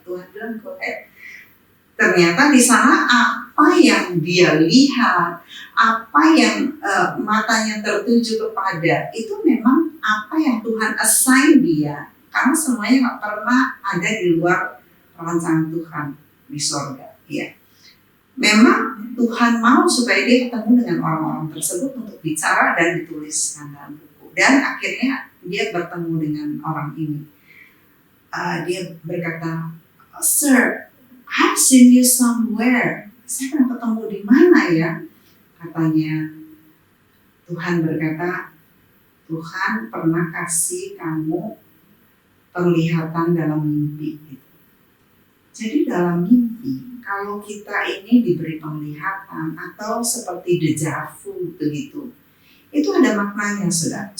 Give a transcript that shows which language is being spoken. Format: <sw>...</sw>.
<id>Tuhan bilang,</id> <en>go ahead.</en> <id>Ternyata di sana apa yang dia lihat, apa yang matanya tertuju kepada, itu memang apa yang Tuhan assign dia. Karena semuanya nggak pernah ada di luar rancangan Tuhan di surga. Ya, memang Tuhan mau supaya dia ketemu dengan orang-orang tersebut untuk bicara dan dituliskan dalam buku. Dan akhirnya dia bertemu dengan orang ini. Dia berkata,</id> <en>"Sir, I've seen you somewhere.</en> <id>Saya pernah ketemu di mana ya?" Katanya, Tuhan berkata, "Tuhan pernah kasih kamu penglihatan dalam mimpi." Jadi dalam mimpi, kalau kita ini diberi penglihatan atau seperti deja vu begitu, itu ada maknanya, saudara.</id>